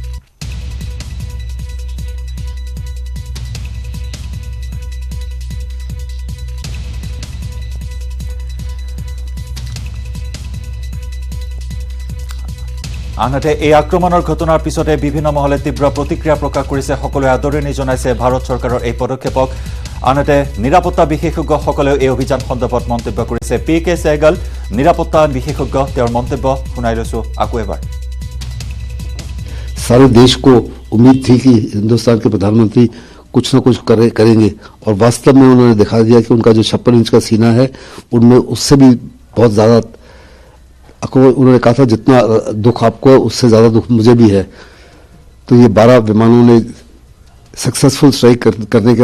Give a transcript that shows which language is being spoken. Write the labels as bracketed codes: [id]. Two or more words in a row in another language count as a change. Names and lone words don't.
[as] আনহাতে এই আক্ৰমণৰ ঘটনাৰ পিছতে বিভিন্ন মহলে তীব্ৰ প্ৰতিক্ৰিয়া প্ৰকাশ কৰিছে সকলোৱে আদৰণি জনাইছে ভাৰত চৰকাৰৰ এই পদক্ষেপক আনহাতে নিৰাপত্তা বিশেষজ্ঞসকলেও এই অভিযান সন্দৰ্ভত মন্তব্য কৰিছে PK সেহগল নিৰাপত্তা বিশেষজ্ঞ তেওঁৰ মন্তব্য শুনাই লৈছো আকৌ এবাৰ [hi] सारे देश को उम्मीद थी कि हिंदुस्तान के प्रधानमंत्री कुछ न कुछ करेंगे और वास्तव में उन्होंने दिखा दिया कि उनका जो 56 इंच का सीना है उनमें उससे भी बहुत ज्यादा उन्होंने कहा था जितना दुख आपको है उससे ज्यादा दुख मुझे भी है तो ये 12 विमानों ने [en] successful strike [hi] करने के